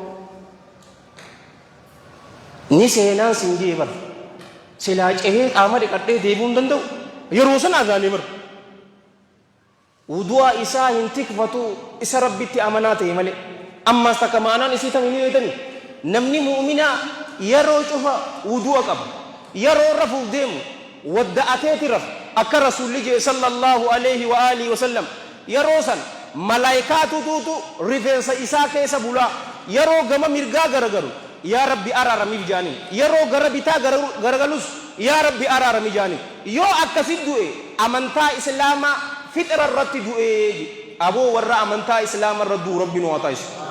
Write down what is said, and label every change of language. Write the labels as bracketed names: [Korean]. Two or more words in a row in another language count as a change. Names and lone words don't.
[Oromo] ni seenaan sin jee bar silaa cehee qaama dhiqadhee deebi'uu hin danda'u yeroo sana azaanee bar wudu'a isaa hin tikfatu isa rabbitti amanaa ta'e malee ammas takka maanaan isii tam hin beekani namni mu'minaa yeroo cufa wudu'a qaba yeroo rafuuf deemu wadda'ateeti rafu akka rasuulli jee [Arabic] صلى الله عليه وآله وسلم [Oromo] yeroo san malaayikaatu tuutu rifeensa isaa keessa bulaa yeroo gama mirgaa garagaru yaa rabbi araaramiif jaaniin yeroo gara bitaa garagalus yaa rabbi araaramiif jaaniin yoo akkasit du'e amantaa islaamaa fixira irratti du'e aboo warra amantaa islaamaa irra du'u rabbi nu haa taasisu